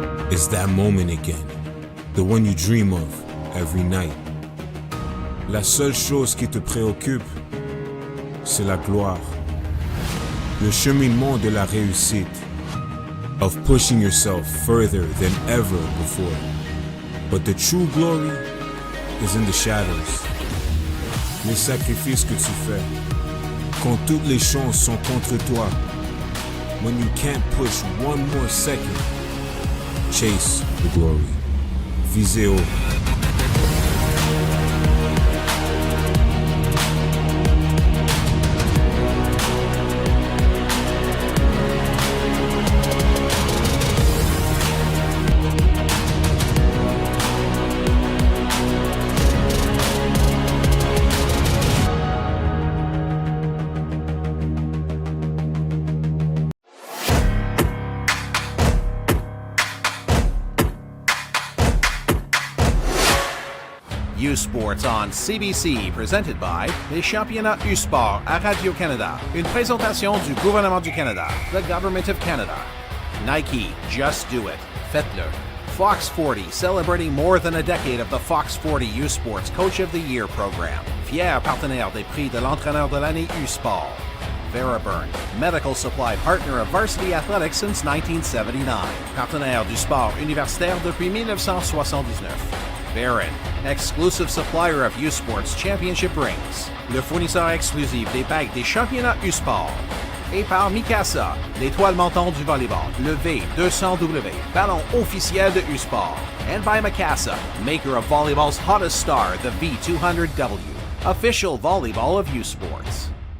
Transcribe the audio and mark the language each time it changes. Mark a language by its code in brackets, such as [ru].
[en] It's that moment again, the one you dream of every night. [fr] La seule chose qui te préoccupe, c'est la gloire. Le cheminement de la réussite, [en] of pushing yourself further than ever before. But the true glory is in the shadows. [fr] Les sacrifices que tu fais, quand toutes les chances sont contre toi. [en] When you can't push one more second, chase the glory. [fr] Visez haut. [en] U Sports on CBC, presented by [fr] les championnats U Sport à Radio-Canada. Une présentation du gouvernement du Canada, [en] the Government of Canada. Nike, just do it. [fr] Faites-le. [en] Fox 40, celebrating more than a decade of the Fox 40 U Sports Coach of the Year program. [fr] Fier partenaire des prix de l'entraîneur de l'année U Sport. [en] Veraburn, medical supply partner of varsity athletics since 1979. [fr] Partenaire du sport universitaire depuis 1979. [en] Barron, exclusive supplier of U Sports Championship rings. [fr] Le fournisseur exclusif des bagues des championnats U Sport. Et par Mikasa, l'étoile montante du volleyball, le V200W, ballon officiel de U Sport. [en] And by Mikasa, maker of volleyball's hottest star, the V200W, official volleyball of U Sports.